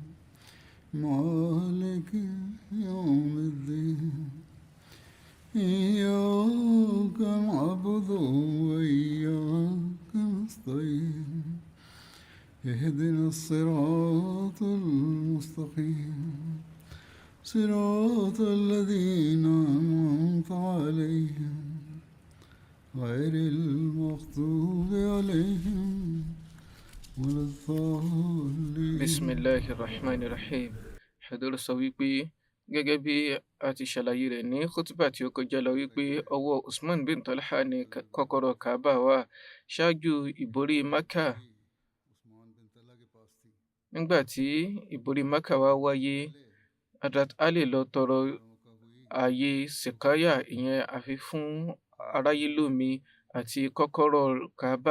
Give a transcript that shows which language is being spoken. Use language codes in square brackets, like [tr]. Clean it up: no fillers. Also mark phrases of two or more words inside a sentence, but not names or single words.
[ar] مالك يوم الدين إياك نعبد وإياك نستعين اهدنا الصراط المستقيم صراط الذين أنعمت عليهم غير المغضوب عليهم ولا الضالين. Bismillahirrahmanirrahim. [yo] Hadúró sọ wípé gẹ́gẹ́ bí a ti ṣàlàyé rẹ̀ ní khutbah tí ó kọjá lọ wípé ọwọ́ Usman bin Talha ní kọ́kọ́rọ́ Kaaba wà ṣáájú ìborí Makkah. Nígbà tí ìborí Makkah wá wáyé, Hazrat Ali lọ tọrọ ààyè Sikaya, ìyẹn àfi fún aráyé lómi àti kọ́kọ́rọ́ Kaaba.